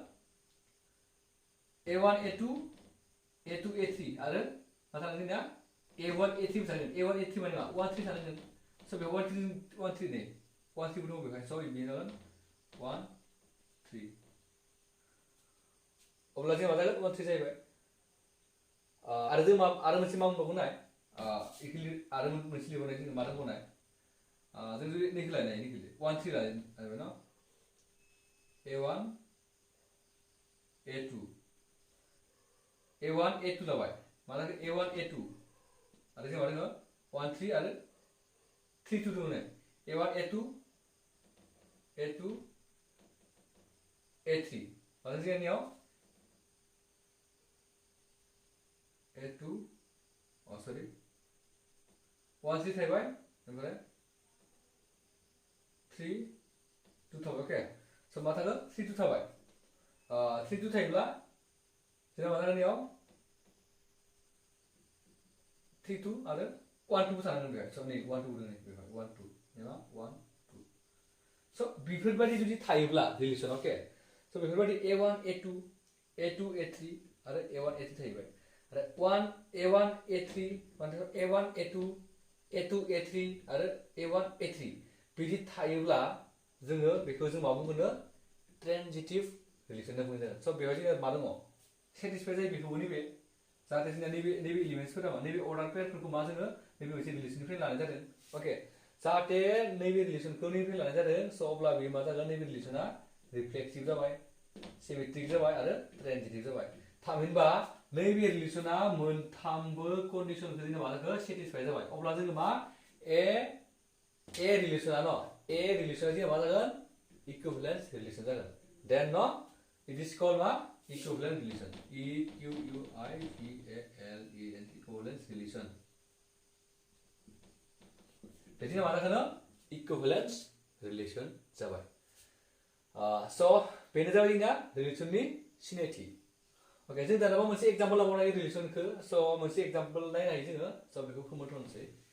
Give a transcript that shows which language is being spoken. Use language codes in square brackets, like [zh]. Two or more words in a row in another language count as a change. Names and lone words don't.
[brx] a1 a2 a2 a3 आरो मा थानांगोन जोंना a1 a3 थानांगोन a1 a3 माने मा 1 3 थानांगोन स बे 1 3 नै 1 3 दङ बेवहाय स बे जागोन 1 3 अब्ला जों मा जागोन 1 3 जाहैबाय आरो जों आरो मोनसे मा बुंबावगोन नाय इक्वुअलि आरो मोनसे लिरबावनाय जों मा दंबावनाय जों जुदि नैखौ लायनाय 1 3 लायबाय न a1 a2 a1 a2 लाबाय मा जागोन a1 a2 आरो जों मा दङ 1 3 आरो 3 2 दङ नै a1 a2 a2 a3 आरो जोंनियाव a2 सॉरी 1 3 थाबाय ओमफ्राय 3 2 थाबाय ओके स मा थागोन 3 2 थाबाय 3 2 थायोब्ला जोंना मा जागोन याव 3 2 आरो 1 2 थानांगोन बेहाय स नै 1 2 दङ बेहाय 1 2 एबा 1 2 स बेफोरबायदि जुदि थायोब्ला रिलेसन ओके स बेफोरबायदि a1 a2 a2 a3 आरो a1 a3 थाहैबाय आरो 1 a1 a3 a1 a2 a2 a3 आरो a1 a3 बिदि थायोब्ला जोङो बेखौ जों मा बुंगोन [en] transitive relation [brx] होनना बुंनाय जागोन स बेवहाय जोङो मा दङ सेटिसफाइ जायो बेखौबो नैबे जाहाथे जोंना नैबे एलिमेन्ट्सफोरा मा नैबे अर्डार पेयारफोरखौ मा जोङो नैबे मोनसे रिलेसननिफ्राय लानाय जादों ओके जाहाथे नैबे रिलेसनखौ नैबे लानाय जादों स अब्ला बे मा जागोन नैबे रिलेसना रिफ्लेक्सिभ जाबाय सिमेट्रिक जाबाय आरो ट्रेन्जिटिभ जाबाय थामहिनबा नैबे रिलेसना मोनथामबो कन्डिशनखौ जोंना मा जागोन सेटिसफाइ जाबाय अब्ला जोङो मा ए रिलेसना न ए रिलेसना जोंना मा जागोन [en] equivalence relation [brx] जागोन देन न [en] it is called [brx] मा [en] equivalent relation [brx] EQUIVALENT [en] equivalence relation [brx] बेदिनो मा जागोन [en] equivalence relation [brx] जाबाय स बेनो जाबाय जोंना रिलेसननि सिनायथि ओके जों दाना मोनसे एग्जांपल लाबावनाय रिलेसनखौ स मोनसे एग्जांपल नायनाय जोङो स बेखौ फोरमायथ'नोसै